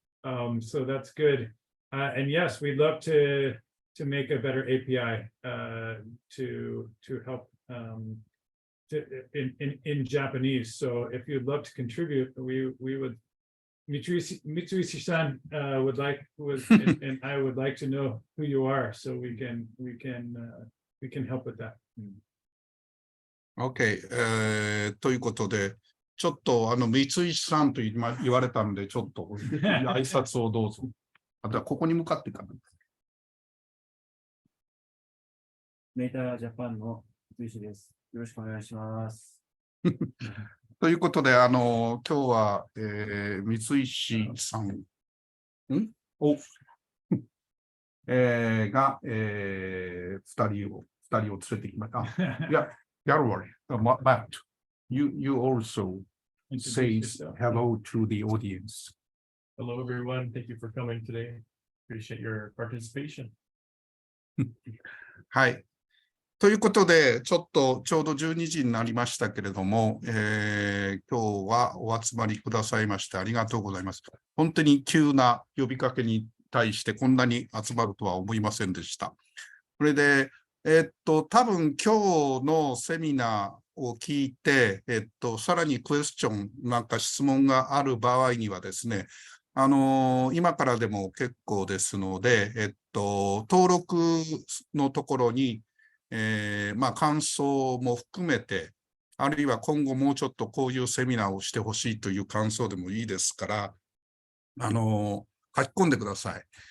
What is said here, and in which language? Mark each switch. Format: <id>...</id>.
<en>So that's good. And yes, we'd love to make a better API to help in Japanese. So if you'd love to contribute, we would. Mitsui-san would like and I would like to know who you are, so we can help with that.</en> <ja>OK、ということで、ちょっと三井さんと言われたんで、ちょっと挨拶をどうぞ。あとはここに向かってかな。メータジャパンの三井です。よろしくお願いします。ということで、今日は、三井さんを、が、2人を連れてきました。いや、</ja> <en>Gallery, but you also say hello to the audience. Hello, everyone. Thank you for coming today. Appreciate your participation.</en> <ja>はい。ということで、ちょうど12時になりましたけれども、今日はお集まりくださいましてありがとうございます。本当に急な呼びかけに対してこんなに集まるとは思いませんでした。それで、多分今日のセミナーを聞いて、さらにクエスチョンなんか質問がある場合にはですね、今からでも結構ですので、登録のところに感想も含めて、あるいは今後もうちょっとこういうセミナーをしてほしいという感想でもいいですから、書き込んでください。</ja>